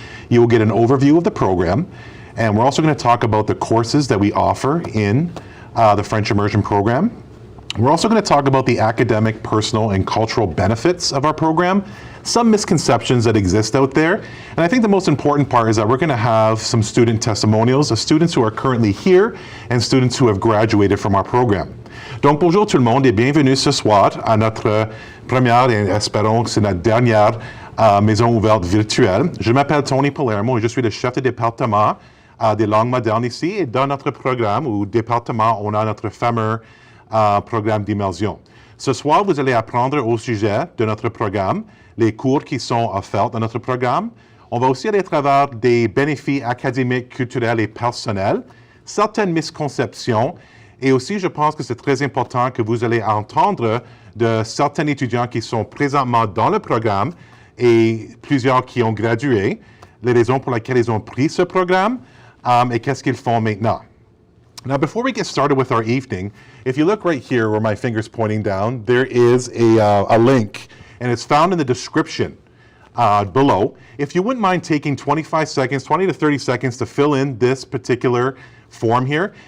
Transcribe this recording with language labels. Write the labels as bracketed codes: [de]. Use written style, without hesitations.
[en] You will get an overview of the program, and we're also going to talk about the courses that we offer in the French immersion program. We're also going to talk about the academic, personal, and cultural benefits of our program, some misconceptions that exist out there, and I think the most important part is that we're going to have some student testimonials of students who are currently here and students who have graduated from our program. [fr] Donc bonjour tout le monde et bienvenue ce soir à notre première et espérons que c'est notre dernière maison ouverte virtuelle. Je m'appelle Tony Palermo et je suis le chef de département des langues modernes ici, et dans notre programme ou département, on a notre fameux programme d'immersion. Ce soir, vous allez apprendre au sujet de notre programme, les cours qui sont offerts dans notre programme. On va aussi aller à travers des bénéfices académiques, culturels et personnels, certaines misconceptions, et aussi, je pense que c'est très important que vous allez entendre de certains étudiants qui sont présentement dans le programme et plusieurs qui ont gradué, les raisons pour lesquelles ils ont pris ce programme et qu'est-ce qu'ils font maintenant. [en] Now, before we get started with our evening, if you look right here where my finger's pointing down, there is a link, and it's found in the description below. If you wouldn't mind taking 25 seconds, 20 to 30 seconds to fill in this particular form here.